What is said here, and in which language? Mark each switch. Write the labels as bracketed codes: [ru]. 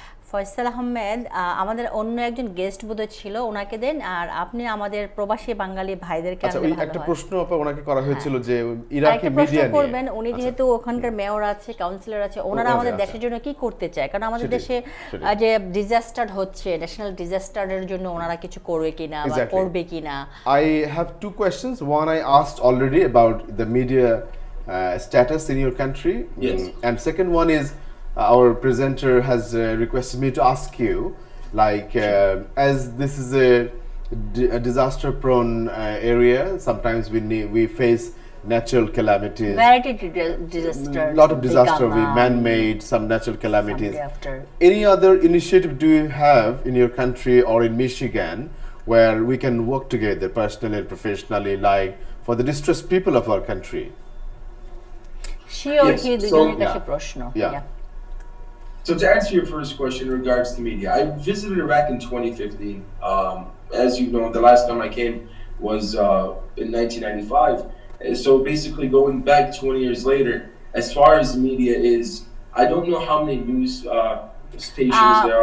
[bn] ফয়সাল আহমেদ আমাদের অন্য একজন গেস্ট বোধহয় ছিল, ওনাকে দেন, আর আপনি আমাদের প্রবাসী বাঙালি ভাইদেরকে আচ্ছা, আনলে একটা হয়। প্রশ্ন ওনাকে করা হয়েছিল যে ইরাকি আরেকটা প্রশ্ন মিডিয়া নিয়ে করবেন, উনি যেহেতু ওখানকার মেয়র আছে, কাউন্সিলর আছে, ওনারা আমাদের দেশের জন্য কি করতে চায়, কারণ আমাদের দেশে যে ডিজাস্টার হচ্ছে, ন্যাশনাল ডিজাস্টারের জন্য ওনারা কিছু করবে কিনা বা করবে কিনা। [en] I have two questions. One I asked already about the media status in your country. Yes. And second one is our presenter has requested me to ask you, like as this is a disaster prone area, sometimes we face natural calamities, Variety disaster, lot of disaster, we man-made, some natural calamities. After. Any other initiative do you have in your country or in Michigan where we can work together personally and professionally, like for the distressed people of our country? [bn] She or he দুজনের কাছে প্রশ্ন। [en] Yeah. So to answer your first question in regards to media, I visited Iraq in 2015. As you know, the last time I came was in 1995. So basically, going back 20 years later, as far as media is, I don't know how many news stations there